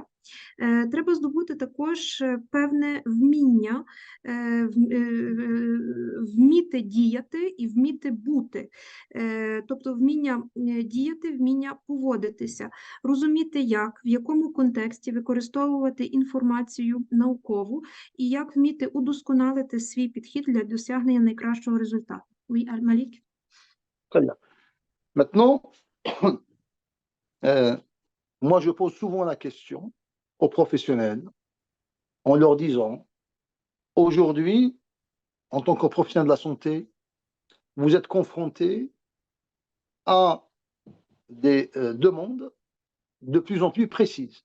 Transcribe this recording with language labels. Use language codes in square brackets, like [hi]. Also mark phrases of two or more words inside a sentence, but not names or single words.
[uk] Треба здобути також певне вміння, вміти діяти і вміти бути. Тобто вміння діяти, вміння поводитися, розуміти як, в якому контексті використовувати інформацію наукову і як вміти удосконалити свій підхід для досягнення найкращого результату. [fr] Oui, Al-Malik. Très bien. Maintenant, moi je pose souvent la question aux professionnels en leur disant, aujourd'hui, en tant que professionnel de la santé, vous êtes confronté à des demandes de plus en plus précises.